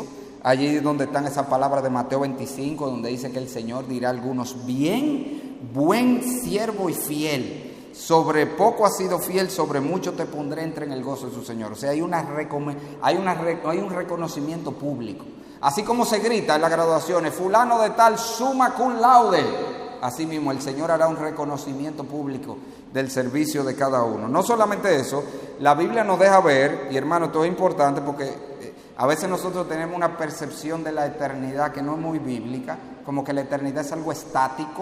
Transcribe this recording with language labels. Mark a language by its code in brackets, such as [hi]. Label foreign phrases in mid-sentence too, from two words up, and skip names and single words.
[es] Allí es donde están esas palabras de Mateo 25, donde dice que el Señor dirá a algunos: bien, buen siervo y fiel, sobre poco has sido fiel, sobre mucho te pondré, entra en el gozo de su Señor. O sea, hay un reconocimiento público. Así como se grita en las graduaciones: fulano de tal [la] summa cum laude. [es] Asimismo, el Señor hará un reconocimiento público del servicio de cada uno. No solamente eso, la Biblia nos deja ver, y hermano, esto es importante porque a veces nosotros tenemos una percepción de la eternidad que no es muy bíblica, como que la eternidad es algo estático.